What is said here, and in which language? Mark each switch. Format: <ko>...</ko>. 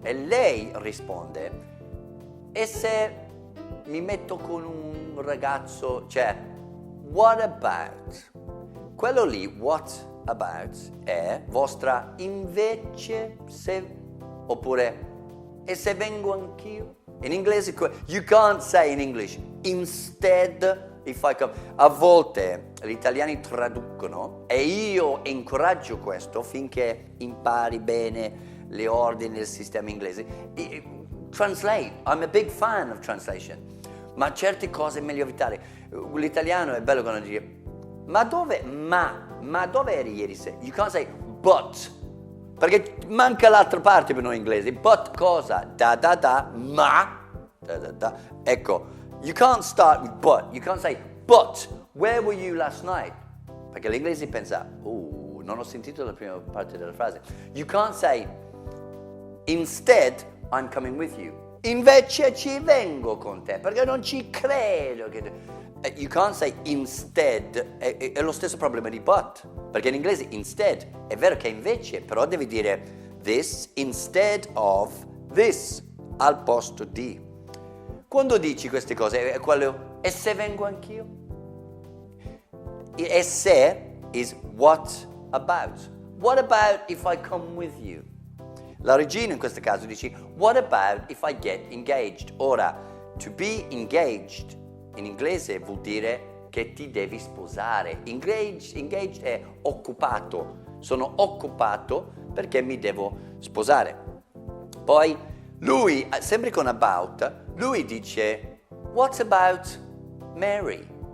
<it>E lei risponde: e se mi metto con un ragazzo, cioè,</it> <en>what about?</en> <it>Quello lì,</it> <en>what about,</en> <it>è vostra invece se, oppure e se vengo anch'io? In inglese,</it> <en>you can't say in English, instead if I come.</en> <it>A volte gli italiani traducono e io incoraggio questo finché impari bene le ordini del sistema inglese.</it> <en>Translate, I'm a big fan of translation,</en> <it>ma certe cose è meglio evitare. L'italiano è bello quando dice ma dove eri ieri sera?</it> <en>You can't say but,</en> <it>perché manca l'altra parte per noi inglesi.</it> <en>But</en> <it>cosa? Ma. Ecco,</it> <en>you can't start with but. You can't say but, where were you last night?</en> <it>Perché l'inglese pensa, non ho sentito la prima parte della frase.</it> <en>You can't say instead I'm coming with you.</en> <it>Invece ci vengo con te, perché non ci credo che...</it> <en>You can't say instead,</en> <it>è lo stesso problema di but, perché in inglese instead è vero che invece, però devi dire</it> <en>this instead of this,</en> <it>al posto di. Quando dici queste cose è quello, e se vengo anch'io? E se</it> <en>is what about? What about if I come with you?</en> <it>La regina in questo caso dice</it> <en>what about if I get engaged?</en> <it>Ora,</it> <en>to be engaged</en> <it>in inglese vuol dire che ti devi sposare. Engaged è occupato. Sono occupato perché mi devo sposare. Poi lui, sempre con about, lui dice</it> <en>what about Mary?</en>